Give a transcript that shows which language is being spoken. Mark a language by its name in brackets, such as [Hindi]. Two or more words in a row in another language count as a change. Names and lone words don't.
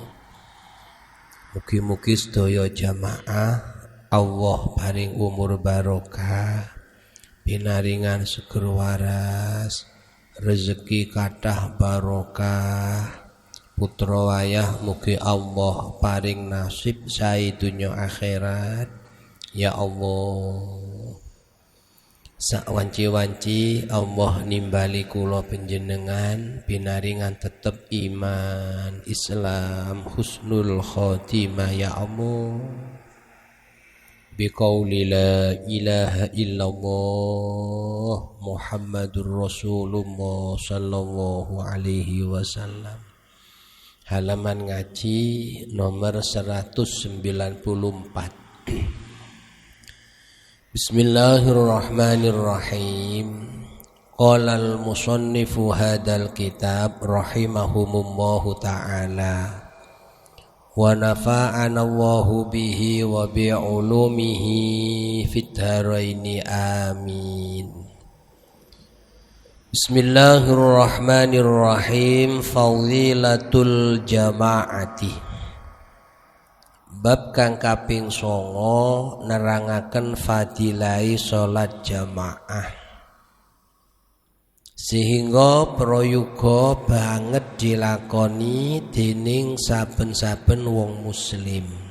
[Javanese] Mugi-mugi sedaya jamaah Allah paring umur barokah, pinaringan seger waras, rezeki kathah barokah, putra wayah mugi Allah paring nasib sae dunya akhirat. Ya Allah, sawanci-wanci Allah nimbali kula panjenengan pinaringan tetep iman, Islam, [Arabic] حسن الخاتمة [Javanese] ya Allah. [Arabic] بقول لا إله إلا الله محمد رسول الله صلى الله عليه وسلم. [Javanese] Halaman ngaji nomor 194. [Arabic] بسم الله الرحمن الرحيم. قال المصنف هذا الكتاب رحمهم الله تعالى ونفعنا الله به وبعلومه في الدارين آمين. بسم الله الرحمن الرحيم. فضيلة الجماعة. [Javanese] Bab kang kaping 9 nerangaken fadilai salat jamaah, sehingga prayoga banget dilakoni dening saben-saben wong muslim.